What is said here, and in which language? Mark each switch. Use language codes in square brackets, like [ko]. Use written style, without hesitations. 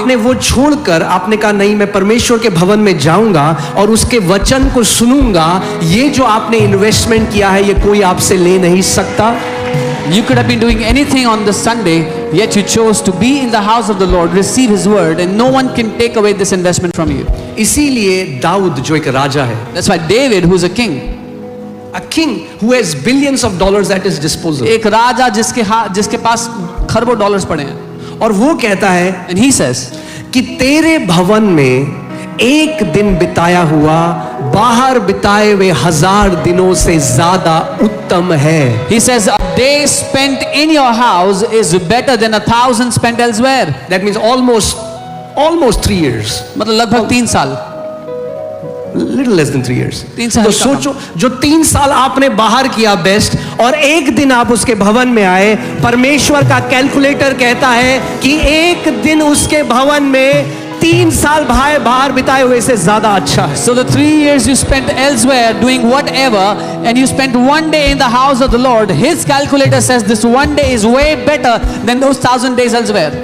[hi] आपने वो छोड़कर आपने कहा नहीं, मैं परमेश्वर के भवन में जाऊंगा और उसके वचन को सुनूंगा। ये जो आपने इन्वेस्टमेंट किया है, ये कोई आपसे ले नहीं सकता। [en] You could have been doing anything on the Sunday, yet you chose to be in the house of the Lord, receive his word, and no one can take away this investment from you. [hi] इसीलिए दाऊद जो एक राजा है, [en] That's why David, who's a king, a king who has billions of dollars at his disposal, [hi] एक राजा जिसके पास खरबों dollars पड़े हैं, और वो कहता है [en] and he says [hi] कि तेरे भवन में एक दिन बिताया हुआ बाहर बिताए हुए 1000 दिनों से ज्यादा उत्तम है। [en] he says a day spent in your house is better than 1,000 spent elsewhere. That means almost 3 years, [hi] मतलब लगभग 3 साल, [en] little less than 3 years. [hi] 3 साल तो का सोचो, जो 3 साल आपने बाहर किया बेस्ट, और एक दिन आप उसके भवन में आए, परमेश्वर का कैलकुलेटर कहता है कि एक दिन उसके भवन में 3 साल बाहर बिताए हुए से ज्यादा अच्छा है। [en] So the 3 years you spent elsewhere doing whatever, and you spent one day in the house of the Lord, his calculator says this one day is way better than those 1,000 days elsewhere.